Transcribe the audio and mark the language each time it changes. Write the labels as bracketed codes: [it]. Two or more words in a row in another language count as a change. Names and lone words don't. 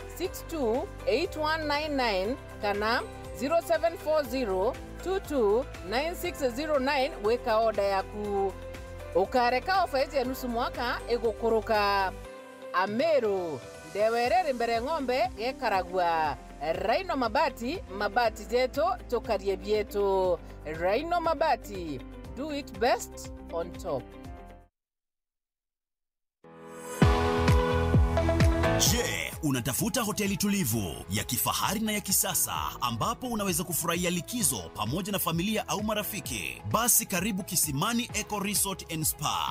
[mer] 628199 kana 0740 229609 weka order yaku ukareka ofa ya nusu mwaka igukuruka Ameru ndewerere mbere ng'ombe gekaragwa Rhino Mabati mabati jetu tukarie bietu Rhino Mabati [en] do it best on top. [sw] Je, unatafuta hoteli tulivu ya kifahari na ya kisasa ambapo unaweza kufurahia likizo pamoja na familia au marafiki? Basi karibu Kisimani Eco Resort and Spa.